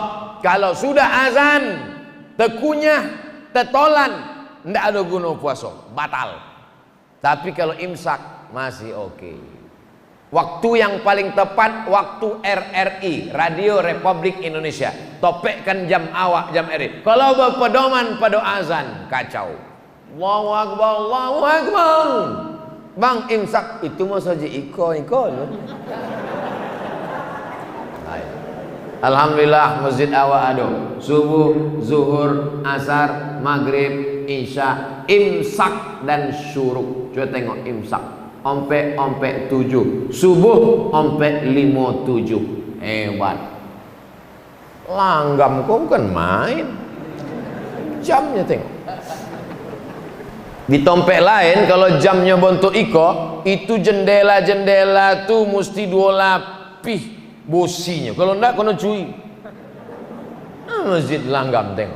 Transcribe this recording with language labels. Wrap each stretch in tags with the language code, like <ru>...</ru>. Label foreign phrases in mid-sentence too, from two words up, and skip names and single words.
<ms>Kalau sudah azan, tekunyah, tetolan, ndak ada guna puasa, batal.</ms> <id>Tapi kalau imsak masih oke. Waktu yang paling tepat waktu RRI, Radio Republik Indonesia.</id> <ms>Topekkan jam awak, jam RRI. Kalau berpedoman pada azan, kacau.</ms> <ar>الله أكبر، الله أكبر.</ar> <ms>Bang imsak itu mau saja iko. Alhamdulillah masjid awak ada subuh, zuhur, asar, maghrib, isya, imsak dan syuruk. Coba tengok imsak. Ompek 7, subuh ompek 5:07. Hebat. Langgam kau bukan main. Jamnya tengok. Di tompek lain kalau jamnya bentuk iko, itu jendela-jendela tuh mesti 2 lapis bosinya. Kalau enggak kena cuy. Masjid Langgam tengok.</ms>